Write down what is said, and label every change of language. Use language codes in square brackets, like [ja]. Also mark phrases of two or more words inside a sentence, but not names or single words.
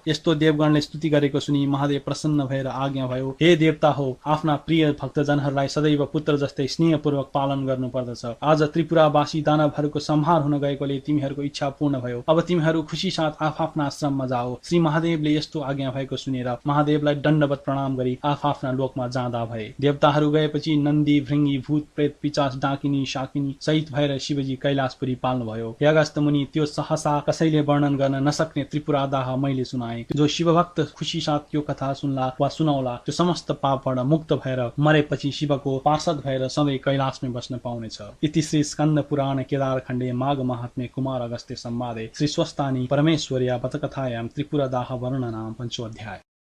[ne] यस्तो देवगणले स्तुति गरेको सुनि महादेव प्रसन्न भएर आज्ञा भयो, हे देवता हो, आफ्ना प्रिय भक्तजनहरूलाई सदैव पुत्र जस्तै स्नेहपूर्वक पालन गर्नुपर्दछ। आज त्रिपुरावासी दानवहरूको संहार हुन गएकोले तिमीहरूको इच्छा पूर्ण भयो। अब तिमीहरू खुशी साथ आफ्ना आश्रममा जाओ। श्री महादेवले यस्तो आज्ञा भएको सुनेर महादेवलाई दण्डवत प्रणाम गरी आफ्ना लोकमा जाँदा भए। देवताहरू गएपछि नन्दी, भृंगी, भूत, प्रेत, पिचास, डाकिनी, शाकिनी सहित भएर शिवजी कैलाशपुरी पाल्नुभयो। हे अगस्त्य मुनि, त्यो सहसा कसैले वर्णन गर्न नसक्ने त्रिपुरादाह मैले सुनाए। जो शिवभक्त खुशी साथ त्यो कथा सुन्ला वा सुनाउला त्यो समस्त पापबाट मुक्त भएर मरेपछि शिवको पार्षद भएर सधैँ कैलाशमै बस्न पाउनेछ। [sa] इति श्री स्कन्द पुराण केदार खण्डे माघ महात्म्य कुमार अगस्त्य संवादे श्री स्वस्तानी परमेश्वर्या बतकथायां त्रिपुरादाह वर्णनां 5th अध्याय।